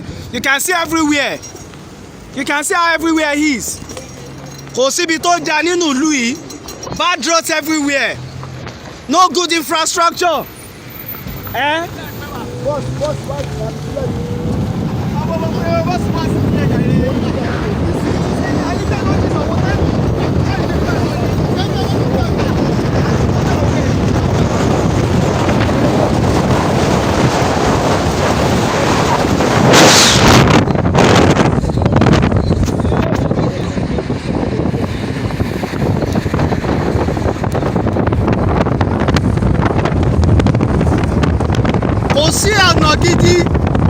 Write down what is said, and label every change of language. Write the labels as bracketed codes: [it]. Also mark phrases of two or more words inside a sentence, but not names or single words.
[en] You can see everywhere. You can see how everywhere is. [yo] Kò síbi tó jà nínú ìlú yìí. [en] Bad roads everywhere. No good infrastructure. [yo] Kò sí ọ̀nà gidi